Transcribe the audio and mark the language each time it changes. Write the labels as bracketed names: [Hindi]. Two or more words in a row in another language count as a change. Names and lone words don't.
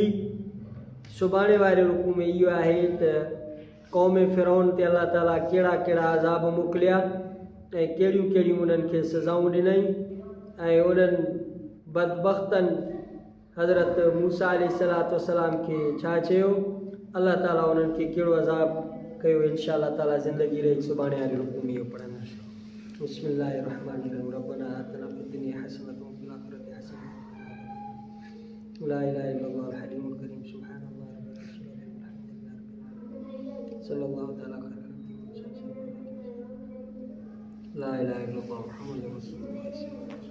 [Sindhi] सुभाणे वारे रुकू में इहो आहे त क़ौम फ़िरौन ते अल्लाह ताला कहिड़ा कहिड़ा अज़ाब मोकिलिया ऐं कहिड़ियूं कहिड़ियूं उन्हनि खे सज़ाऊं ॾिनई, ऐं उन्हनि बदबख़्तनि हज़रत मूसा [Arabic] عليه الصلاة والسلام [Sindhi] खे छा चयो, अल्लाह ताला उन्हनि खे कहिड़ो अज़ाब कयो। [Arabic] إن شاء الله تعالى [Sindhi] ज़िंदगी रही सुभाणे वारे रुकू में इहो पढ़ंदासीं। [Arabic] بسم الله الرحمن الرحيم، ربنا آتنا في الدنيا حسنة وفي الآخرة حسنة لا إله إلا الله الحليم الكريم سبحان الله صلى الله تعالى لا إله إلا الله محمد رسول الله.